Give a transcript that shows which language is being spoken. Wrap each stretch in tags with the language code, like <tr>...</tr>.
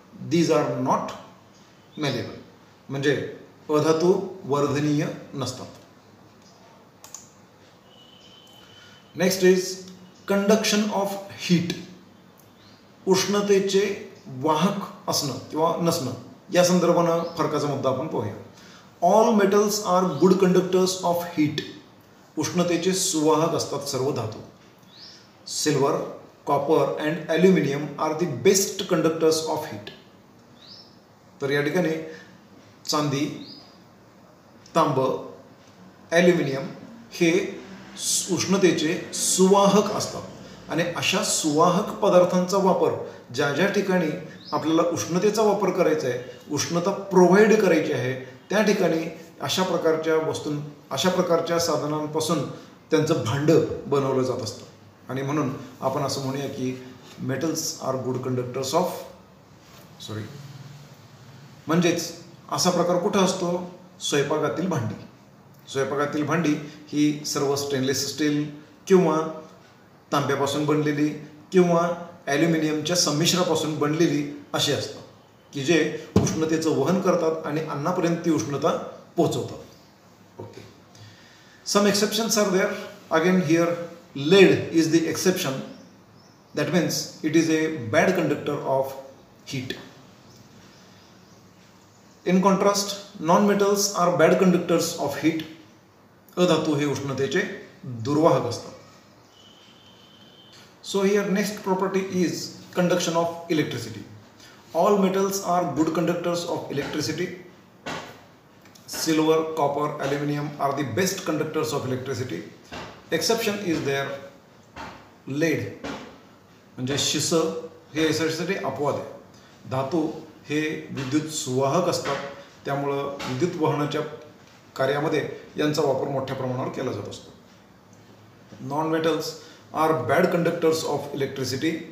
<en>These are not malleable.</en> <mr>म्हणजे अधातू वर्धनीय नसतात.</mr> <en>Next is conduction of heat.</en> <mr>उष्णतेचे वाहक असणं किंवा नसणं या संदर्भानं फरकाचा मुद्दा आपण पाहूया.</mr> <en>All metals are good conductors of heat.</en> <mr>उष्णतेचे सुवाहक असतात सर्व धातू.</mr> <en>Silver, copper and aluminium are the best conductors of heat.</en> <mr>तर या ठिकाणी चांदी, तांब, ॲल्युमिनियम हे उष्णतेचे सुवाहक असतात आणि अशा सुवाहक पदार्थांचा वापर ज्या ज्या ठिकाणी आपल्याला उष्णतेचा वापर करायचा आहे, उष्णता प्रोव्हाइड करायची आहे त्या ठिकाणी अशा प्रकारच्या साधनांपासून त्यांचं भांडं बनवलं जात असतं. आणि म्हणून आपण असं म्हणूया की</mr> <en>metals are good conductors of</en> <mr>म्हणजेच असा प्रकार कुठं असतो? स्वयंपाकातील भांडी. स्वयंपाकातील भांडी ही सर्व स्टेनलेस स्टील किंवा तांब्यापासून बनलेली किंवा ॲल्युमिनियमच्या संमिश्रापासून बनलेली अशी असतात की जे उष्णतेचं वहन करतात आणि अन्नापर्यंत ती उष्णता पोहोचवतात.</mr> <en>Okay. Some exceptions are there. Again here lead is the exception. That means it is a bad conductor of heat. In contrast, non-metals are bad conductors of heat.</en> <mr>अधातू हे उष्णतेचे दुर्वाहक असतात.</mr> <en>So here next property is conduction of electricity. All metals are good conductors of electricity. Silver, copper, aluminum are the best conductors of electricity. Exception is there.</en> <mr>Laid म्हणजे शिस हे याच्यासाठी अपवाद आहे. धातू हे विद्युत सुवाहक असतात त्यामुळं विद्युत वहनाच्या कार्यामध्ये यांचा वापर मोठ्या प्रमाणावर केला जात असतो.</mr> <en>Non metals are bad conductors of electricity.</en>